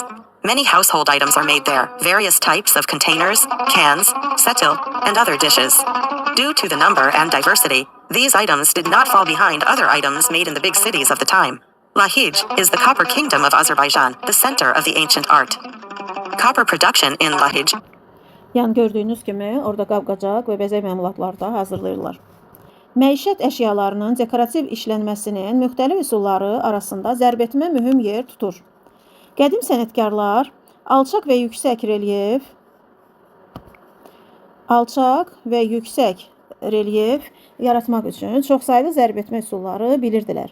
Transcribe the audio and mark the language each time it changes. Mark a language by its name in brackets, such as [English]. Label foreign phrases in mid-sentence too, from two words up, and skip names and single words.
[English] Many household items are made there, various types of containers, cans, setil, and other dishes. Due to the number and diversity, these items did not fall behind other items made in the big cities of the time. Lahij is the copper kingdom of Azerbaijan, the center of the ancient art. Copper production in Lahij. [Azerbaijani] Yəni gördüyünüz kimi orada qab-qacaq və bəzək məmulatları da hazırlayırlar. Məişət əşyalarının dekorativ işlənməsinin müxtəlif üsulları arasında zərbetmə mühüm yer tutur. Qədim sənətkarlar alçaq və yüksək relyef yaratmaq üçün çoxsaylı zərbetmə üsulları bilirdilər.